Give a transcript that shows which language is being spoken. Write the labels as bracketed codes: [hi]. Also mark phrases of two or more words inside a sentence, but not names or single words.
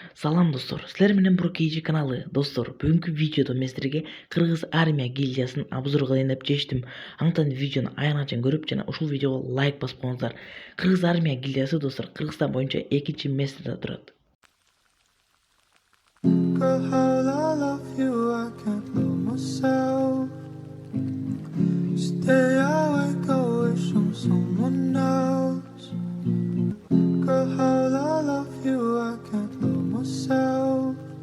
[ky] Салам достор, силер менен Бурук KG каналы. Достор, бүгүнкү видеодо мен силерге Кыргыз армия гильдиясын обзор кылайын деп чечтим. Андыктан видеону аягына чейин көрүп жана ушул видеого лайк басып коюңуздар. Кыргыз армия гильдиясы достор Кыргызстан боюнча 2-чи местеде турат. [en] Girl, how I love you, I can't love myself. Stay awake, I wish on someone else. Girl, how I love you, I can't love myself.